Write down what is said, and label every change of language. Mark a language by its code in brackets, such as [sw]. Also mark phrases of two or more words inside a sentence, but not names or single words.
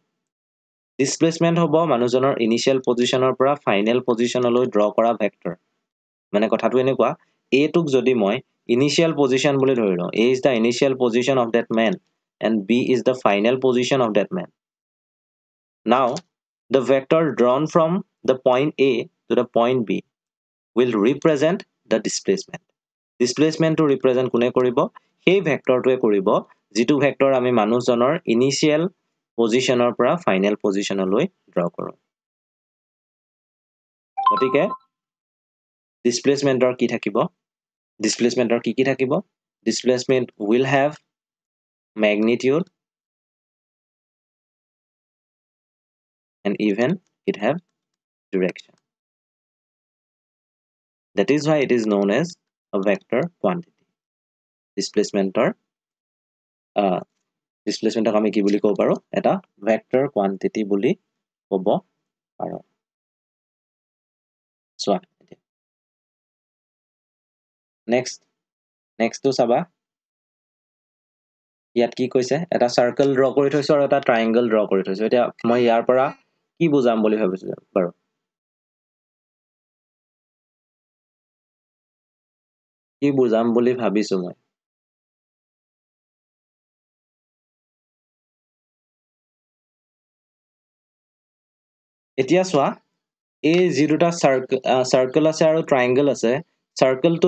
[as] ডিছপ্লেচমেণ্ট হ'ব মানুহজনৰ [en] initial position [as] পৰা [en] final position [as] ড্ৰ কৰা ভেক্টৰ। মানে কথাটো এনেকুৱা, A টোক যদি মই [en] initial position [as] বুলি ধৰি লওঁ, [en] A is the initial position of that man and B is the final position of that man. Now, the vector drawn from the point A to the point B will represent the displacement. Displacement to represent [as] কোনে কৰিব, সেই ভেক্টৰটোৱে কৰিব যিটো ভেক্টৰ আমি মানুহজনৰ [en] initial position [as] পৰা [en] final position [as] ড্ৰ কৰোঁ। গতিকে ডিছপ্লেচমেণ্টৰ কি থাকিব, ডিছপ্লেচমেণ্টৰ কি থাকিব, ডিছপ্লেচমেণ্ট [en] will have magnitude and even it have direction. That is why it is known as a vector quantity. [as] Displacement আমি কি বুলি ক'ব পাৰো এটা [en] vector quantity [as] বুলি ক'ব পাৰো [en] so next to [as] চাবা ইয়াত কি কৈছে এটা [en] circle draw [as] কৰি থৈছো আৰু এটা [en] triangle draw [as] কৰি থৈছো এতিয়া মই ইয়াৰ পৰা কি বুজাম বুলি ভাবিছো বাৰু কি বুজাম বুলি ভাবিছো মই এতিয়া চোৱা এই যি দুটা সাৰ্কেল আছে আৰু ট্ৰায়াঙ্গল আছে সাৰ্কেলটোত